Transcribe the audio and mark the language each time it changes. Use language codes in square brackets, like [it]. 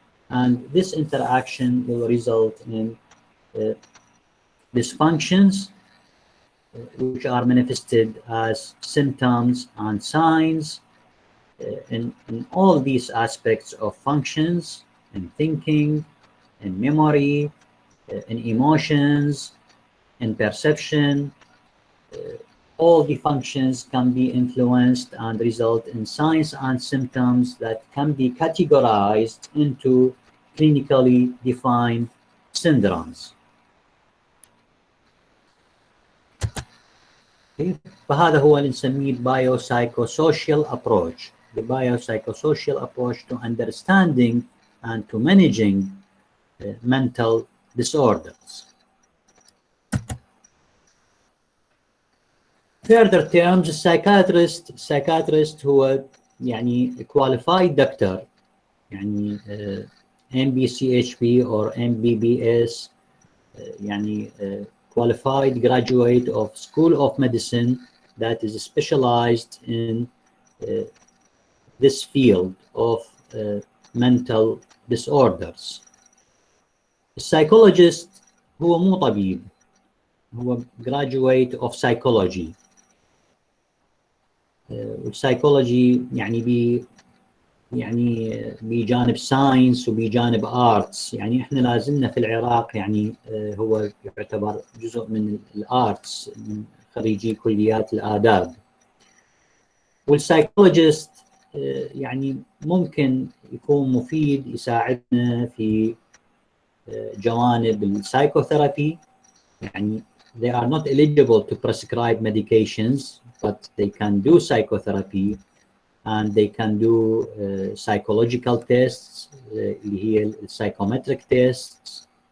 [en] And this interaction will result in dysfunctions which are manifested as symptoms and signs in all these aspects of functions, in thinking, in memory, in emotions, in perception. All the functions can be influenced and result in signs and symptoms that can be categorized into clinically defined syndromes. [ar] فهذا هو اللي نسميه biopsychosocial approach. [en] The biopsychosocial approach to understanding and to managing mental disorders. Further terms, psychiatrist [ar] هو يعني [en] qualified doctor يعني MBCHP or MBBS يعني qualified graduate of School of Medicine that is specialized in this field of mental disorders. Psychologist [ar] هو مو طبيب، هو [en] graduate of psychology. [ar] والسايكولوجي يعني بجانب ساينس وبجانب ارتس، يعني احنا لازلنا في العراق يعني هو يعتبر جزء من الارتس من خريجي كليات الاداب. والسايكولوجيست يعني ممكن يكون مفيد يساعدنا في جوانب السايكوثيرابي، يعني [en] they are not eligible to prescribe medications but they can do psychotherapy and they can do psychological tests [ar] اللي هي [en] psychometric tests.